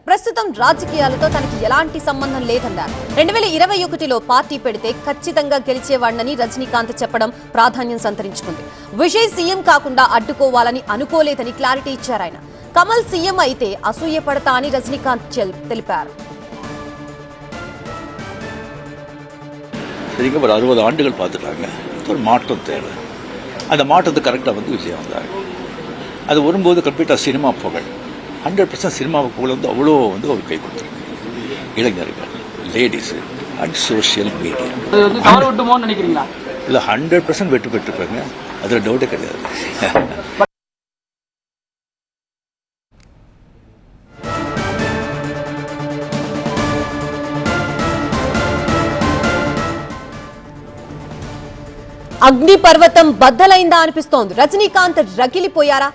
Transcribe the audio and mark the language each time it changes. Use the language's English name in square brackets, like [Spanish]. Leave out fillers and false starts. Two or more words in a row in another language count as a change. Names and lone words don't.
[Telugu] ప్రస్తుతం రాజకీయాలతో తనకి ఎలాంటి సంబంధం లేదన్నారు. 2021లో పార్టీ పెడితే ఖచ్చితంగా గెలిచేవాడినని రజనీకాంత్ చెప్పడం ప్రాధాన్యం సంతరించుకుంది. విజయ్ సీఎం కాకుండా అడ్డుకోవాలని అనుకోలేదని క్లారిటీ ఇచ్చారు ఆయన. కమల్ సీఎం అయితే అసూయపడతా అని రజనీకాంత్ తెలిపారు. [Tamil] ஒரு 60 ஆண்டுகள் பார்த்துட்டாங்க. ஒரு மாற்றம் தேவை. அந்த மாற்றத்துக்கு கரெக்டாக விஜய் வந்தாங்க. அது வரும்போது கம்ப்ளீட்டாக சினிமா புகழ் 100% சினிமா புகழ் அவ்வளோ ஒரு கை கொடுத்துருக்கு. [English] இளைஞர்கள், ladies and social media [Tamil] நினைக்கிறீங்களா? இல்லை 100% வெற்றி பெற்றுருப்பாங்க, அதில் டவுட்டே கிடையாது. [Telugu] అగ్ని పర్వతం బద్దలైందా అనిపిస్తోంది. రజనీకాంత్ రగిలిపోయారా?